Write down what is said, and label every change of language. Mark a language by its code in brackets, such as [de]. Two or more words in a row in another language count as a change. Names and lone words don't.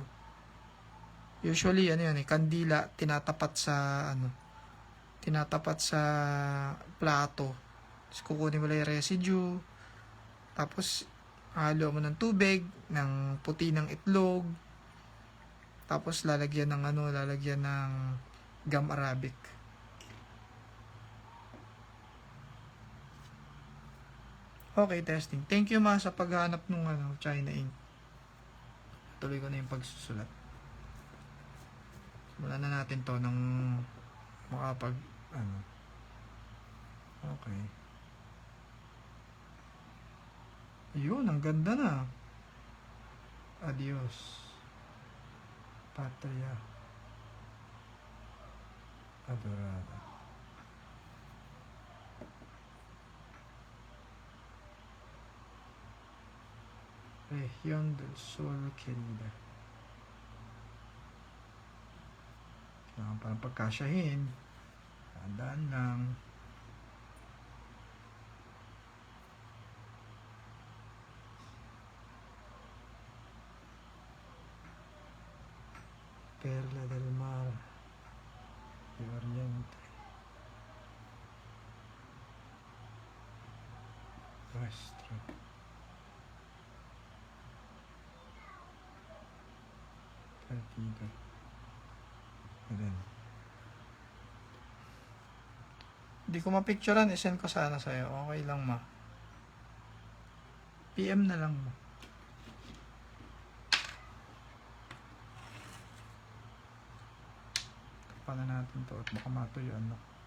[tl] Usually, ano yan, eh, kandila, tinatapat sa plato. Tapos kukunin mo lang yung residue. Tapos, halo mo ng tubig, ng puti ng itlog. Tapos lalagyan ng gum arabic. [en] Okay, testing. Thank you [tl] sa paghanap ng China Ink. Tuloy ko na yung pagsusulat. Simulan na natin to ng Okay. Ayun, ang ganda na. [es] Adios. Patria adorada. Región del Sol querida. [tl] Kailangan parang pagkasyahin. Tandaan lang. [es] Perla del Mar de Oriente. [tl] Nuestro. Partido. Ayan. Hindi ko mapicturean, isend ko sana sa'yo. Okay lang, ma. PM na lang, ma. Paano natin to at baka matuyuan na.